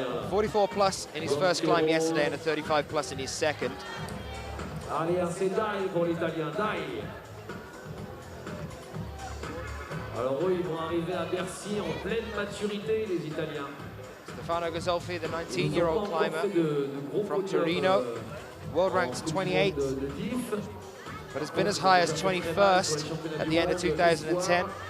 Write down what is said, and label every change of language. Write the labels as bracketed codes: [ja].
[en] 44 plus in his first climb yesterday and a 35 plus in his second. [fr] Allez, c'est Dai pour l'Italien, Dai. Alors eux, ils vont arriver à Bercy en pleine maturité, les Italiens. [en] Stefano Ghisolfi, the 19-year-old climber from Torino, world ranked 28th, but has been as high as 21st at the end of 2010.